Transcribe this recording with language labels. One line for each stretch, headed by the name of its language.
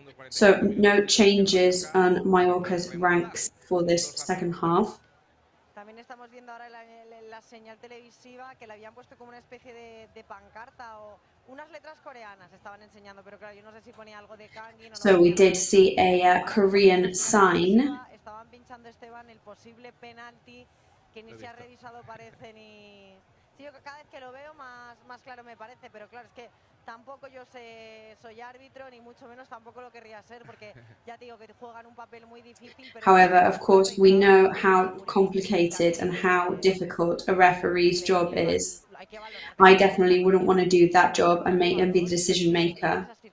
English: So no changes on Mallorca's ranks for this second half.
Spanish: También estamos viendo ahora en la señal televisiva que le habían puesto como una especie de pancarta o unas letras coreanas estaban enseñando, pero claro, yo no sé si ponía algo de Kangin o no.
English: So we did see a Korean sign.
Spanish: Estaban pinchando, Esteban, el posible penalti que ni se ha revisado, parece, ni... Sí, yo cada vez que lo veo más claro me parece, pero claro, es que tampoco yo soy árbitro, ni mucho menos tampoco lo querría ser, porque ya te digo que juegan un papel muy difícil. Pero
English: However, of course, we know how complicated and how difficult a referee's job is. I definitely wouldn't want to do that job and be the decision maker.